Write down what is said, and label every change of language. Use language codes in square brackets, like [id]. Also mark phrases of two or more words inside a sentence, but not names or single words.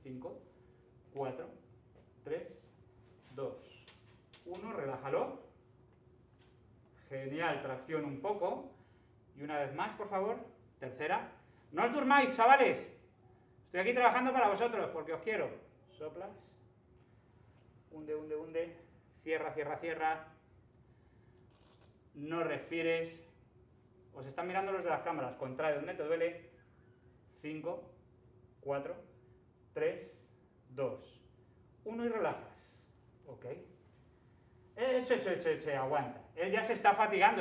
[es] 5, 4, 3, 2, 1. Relájalo. Genial. Tracción un poco. Y una vez más, por favor. Tercera. No os durmáis, chavales. Estoy aquí trabajando para vosotros, porque os quiero. Soplas. Hunde, hunde, hunde. Cierra, cierra, cierra. No respires. Os están mirando los de las cámaras. Contrae donde te duele. 5, 4, 3, 2, 1 y relajas. Ok. Aguanta. Él ya se está fatigando.